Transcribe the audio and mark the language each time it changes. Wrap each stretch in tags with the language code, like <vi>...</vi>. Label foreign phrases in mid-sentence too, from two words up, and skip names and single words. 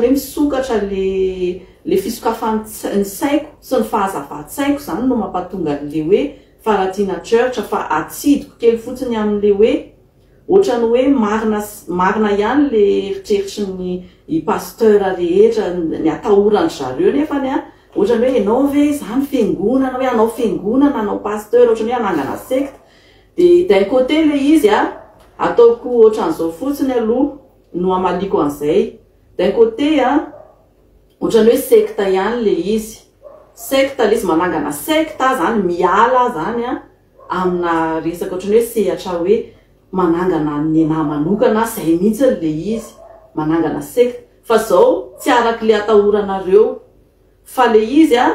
<mg>hoe misokatra le fisokafan'ny saiko sy ny fahazavatssaiko zany no mampatonga le hoe faratina church fa atsidiko kely fotsiny amin'le hoe ohatrany hoe marina ihany le eritreritry ny pasteur rehetra ny atahorany zareo nefa ny ohatrany hoe enao ve zany fiangonana hoe anao fiangonana anao pasteur ohatrany hoe anangana secte.</mg> <fr>De d'un côté</fr> <mg>le izy ataoko ohatran'izao fotsiny aloha no amaliko an'izay.</mg> <fr>D'un côté</fr> <mg>ohatrany hoe secte ihany le izy. Secte le izy manangana secte zany miala zany amina resaka ohatrany hoe sehatra hoe manangana ny enahy manokana zay mihitsy le izy manangana secte fa zao tsy araky le atahoranareo fa le izy</mg>